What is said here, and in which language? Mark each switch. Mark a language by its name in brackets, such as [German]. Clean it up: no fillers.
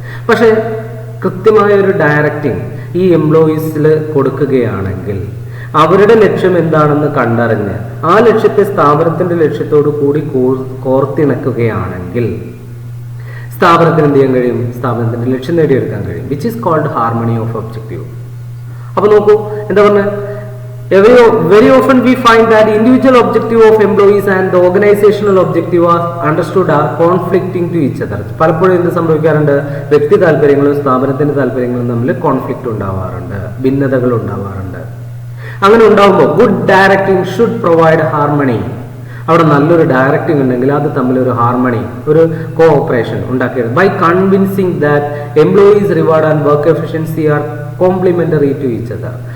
[Malayalam] പക്ഷെ കൃത്യമായ ഒരു ഡയറക്റ്റിംഗ് ഈ എംപ്ലോയീസിൽ കൊടുക്കുകയാണെങ്കിൽ അവരുടെ ലക്ഷ്യം എന്താണെന്ന് കണ്ടറിഞ്ഞ് ആ ലക്ഷ്യത്തെ സ്ഥാപനത്തിന്റെ ലക്ഷ്യത്തോടു കൂടി കോർത്തിണക്കുകയാണെങ്കിൽ സ്ഥാപനത്തിന് എന്ത് ചെയ്യാൻ കഴിയും, സ്ഥാപനത്തിന്റെ ലക്ഷ്യം നേടിയെടുക്കാൻ കഴിയും. [English] Which is called harmony of objective. [Malayalam] അപ്പൊ നോക്കൂ, എന്താ പറഞ്ഞത്, [English] very often we find that individual objective of employees and the organizational objective are understood are conflicting to each other. [Malayalam] പലപ്പോഴും എന്ത് സംഭവിക്കാറുണ്ട്, വ്യക്തി താല്പര്യങ്ങളും സ്ഥാപനത്തിന്റെ താല്പര്യങ്ങളും തമ്മിൽ കോൺഫ്ലിക്റ്റ് ഉണ്ടാവാറുണ്ട്, ഭിന്നതകൾ ഉണ്ടാവാറുണ്ട്. അങ്ങനെ ഉണ്ടാകുമ്പോൾ [English] Good directing should provide harmony. [Malayalam] അവിടെ നല്ലൊരു ഡയറക്ടിങ് ഉണ്ടെങ്കിൽ അത് തമ്മിൽ ഒരു ഹാർമണി, ഒരു കോഓപ്പറേഷൻ ഉണ്ടാക്കിയത് [English] By convincing that employees reward and work efficiency are complementary to each other.